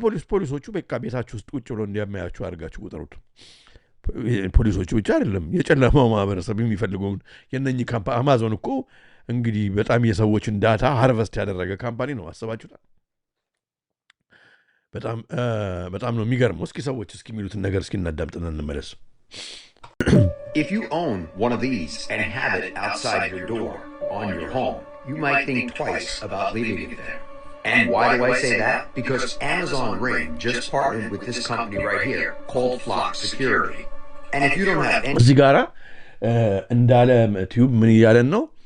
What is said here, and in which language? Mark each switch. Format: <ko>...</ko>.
<am>ፖሊሶቹ በቃ ቤታችሁ ውስጥ ቁጭ ብለው እንደሚያያችሁ አድርጋችሁ ቁጠሩት። ፖሊሶቹ ብቻ አይደለም የጨለማው ማህበረሰብ የሚፈልገውን የነኚህ ካምፓኒ አማዞን እኮ እንግዲህ በጣም የሰዎችን ዳታ ሃርቨስት ያደረገ ካምፓኒ ነው። አስባችሁታል? በጣም ነው የሚገርመው። እስኪ ሰዎች እስኪ የሚሉትን ነገር እስኪ እናዳምጥና እንመለስ።</am> <en>If you own one of these and have it outside your door on your home, you might think twice about leaving it there. And why do I say that? Because Amazon Ring just partnered with this company right here called Flock Security. And if you don't have any...</en> <am>እዚህ ጋራ እንዳለ ቲዩብ ምን እያለን ነው?</am>